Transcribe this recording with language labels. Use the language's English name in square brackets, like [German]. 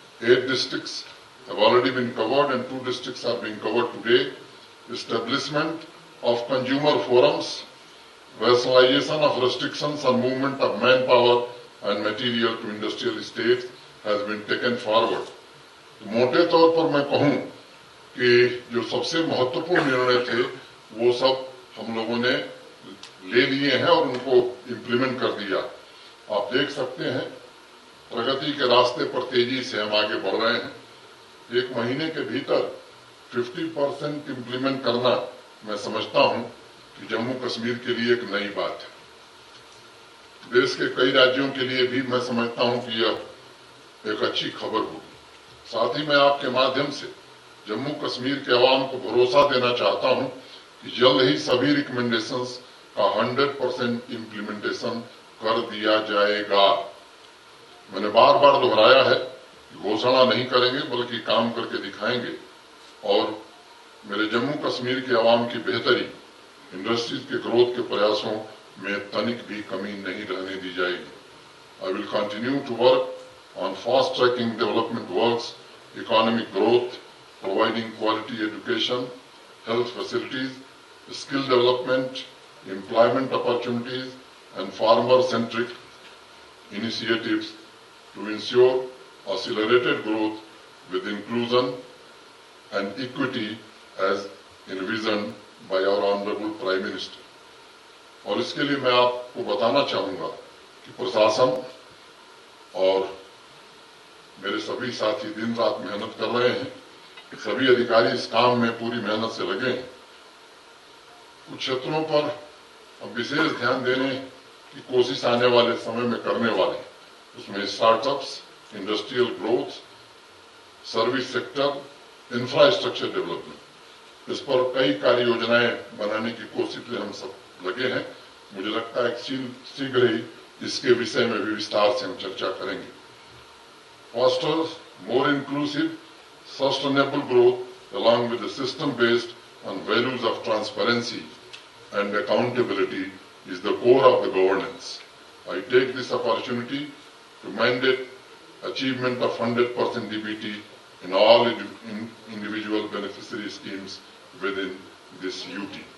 [English] 8 districts have already been covered and 2 districts are being covered today. Establishment of consumer forums. Rationalization of restrictions on movement of manpower and material to industrial estates has been taken forward. [Hindi] तो मोटे तौर पर मैं कहूं कि जो सबसे महत्वपूर्ण निर्णय थे वो सब हम लोगों ने ले लिए हैं और उनको इम्प्लीमेंट कर दिया. आप देख सकते हैं प्रगति के रास्ते पर तेजी से हम आगे बढ़ रहे हैं. 1 महीने के भीतर 50% इम्प्लीमेंट करना मैं समझता हूं कि जम्मू कश्मीर के लिए एक नई बात है. देश के कई राज्यों के लिए भी मैं समझता हूं कि यह एक अच्छी खबर होगी. साथ ही मैं आपके माध्यम से जम्मू कश्मीर के अवाम को भरोसा देना चाहता हूं कि जल्द ही सभी रिकमेंडेशंस का 100% इम्प्लीमेंटेशन कर दिया जाएगा. मैंने बार बार दोहराया है कि घोषणा नहीं करेंगे बल्कि काम करके दिखाएंगे और मेरे जम्मू कश्मीर के अवाम की बेहतरी, इंडस्ट्रीज के ग्रोथ के प्रयासों में तनिक भी कमी नहीं रहने दी जाएगी. [English] I will continue to work on fast-tracking development works, economic growth, providing quality education, health facilities, skill development, employment opportunities, and farmer-centric initiatives to ensure accelerated growth with inclusion and equity as envisioned by our Honorable Prime Minister. [Hindi] और इसके लिए मैं आपको बताना चाहूंगा कि प्रशासन और मेरे सभी साथी दिन रात मेहनत कर रहे हैं. सभी अधिकारी इस काम में पूरी मेहनत से लगे हैं. कुछ क्षेत्रों पर अब विशेष ध्यान देने की कोशिश आने वाले समय में करने वाले, उसमें startups, industrial growth, service sector, infrastructure development, इस पर कई कार्य योजनाएं बनाने की कोशिश में हम सब लगे हैं. मुझे लगता है कि शीघ्र ही इसके विषय में भी विस्तार से हम चर्चा करेंगे. [English] Foster more inclusive, sustainable growth along with the system based on values of transparency and accountability is the core of the governance. I take this opportunity to mandate achievement of 100% DBT in all individual beneficiary schemes within this UT.